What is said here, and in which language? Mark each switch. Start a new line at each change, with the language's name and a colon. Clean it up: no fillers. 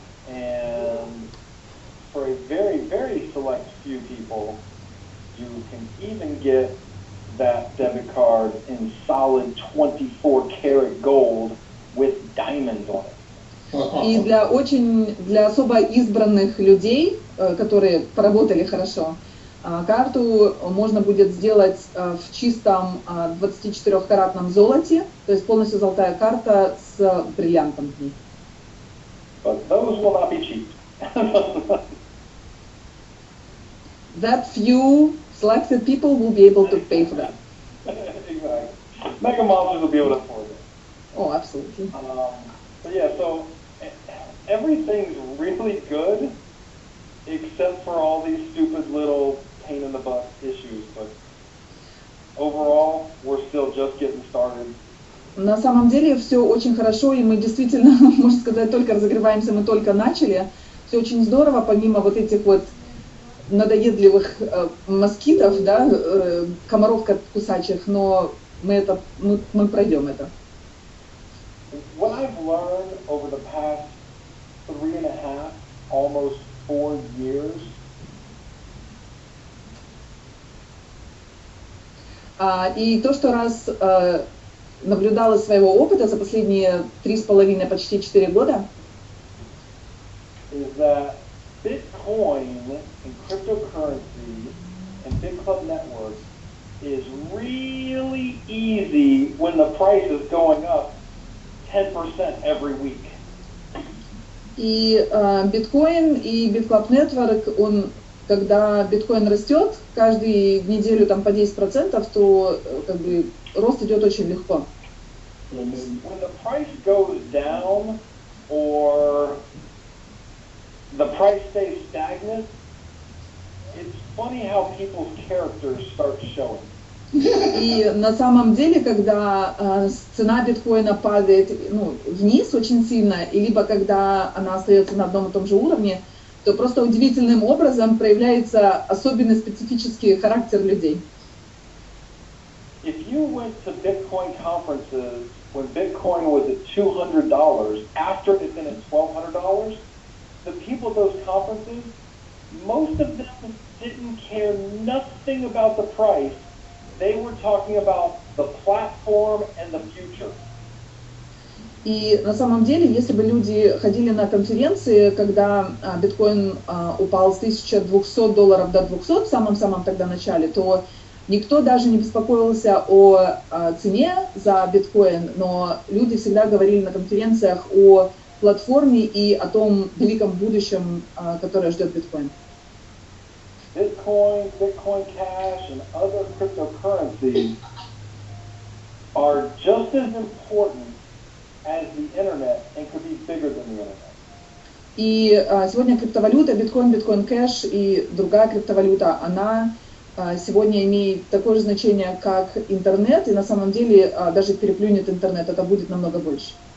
English: And for a very, very select few people, you can even get that debit card in solid 24-karat gold with diamonds on it.
Russian: И для особо избранных людей, которые поработали хорошо, карту можно будет сделать в чистом 24-каратном золоте, то есть полностью золотая карта с бриллиантом в ней.
English: But those will not be cheap. That few selected people will be able to pay for that. Exactly. Mega monsters will be able to afford it. Oh, absolutely. But yeah, so everything's really good except for all these stupid little pain in the butt issues. But overall, we're still just getting started.
Russian: На самом деле все очень хорошо, и мы действительно, можно сказать, только разогреваемся, мы только начали. Все очень здорово, помимо вот этих вот надоедливых москитов, да, комаров кусачих, но мы пройдем это.
English: What I've learned over the past 3.5, almost 4 years.
Russian: И то, что раз наблюдала из своего опыта за последние 3,5, почти 4 года,
English: is that Bitcoin and cryptocurrency and Bitclub Network is really easy when the price is going up 10% every week.
Russian: И биткоин и Bitclub Network, он, когда биткоин растет каждую неделю там по 10%, то как бы рост идет очень легко.
English: When the price goes down or the price stays stagnant, it's funny how people's characters start showing.
Russian: И на самом деле, когда цена биткоина падает вниз очень сильно, и либо когда она остается на одном и том же уровне, то просто удивительным образом проявляется особенный специфический характер людей.
English: If you went to Bitcoin conferences when Bitcoin was at $200, after it had been at $1,200, the people at those conferences, most of them didn't care nothing about the price. They were talking about the platform and the future.
Russian: И на самом деле, если бы люди ходили на конференции, когда биткоин упал с $1200 до 200 в самом-самом тогда начале, то никто даже не беспокоился о цене за биткоин, но люди всегда говорили на конференциях о платформе и о том великом будущем, которое ждет биткоин.
English: Bitcoin, Bitcoin Cash, and other cryptocurrencies are just as important as the internet and could be bigger than the internet.
Russian: И сегодня криптовалюта, биткоин, биткоин кэш и другая криптовалюта, она сегодня имеет такое же значение, как интернет, и на самом деле даже переплюнет интернет, это будет намного больше.